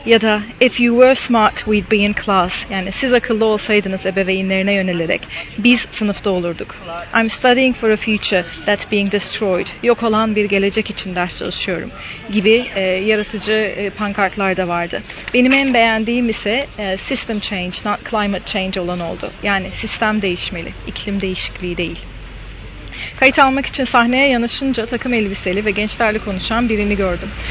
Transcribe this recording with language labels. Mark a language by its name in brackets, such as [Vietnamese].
[Turkish] Ya da [English] "if you were smart, we'd be in class." [Turkish] Yani siz akıllı olsaydınız, ebeveynlerine yönelerek, biz sınıfta olurduk. [English] "I'm studying for a future that's being destroyed." [Turkish] Yok olan bir gelecek için ders çalışıyorum gibi yaratıcı pankartlar da vardı. Benim en beğendiğim ise [English] "system change, not climate change" [Turkish] olan oldu. Yani sistem değişmeli, iklim değişikliği değil. Kayıt almak için sahneye yanaşınca takım elbiseli ve gençlerle konuşan birini gördüm.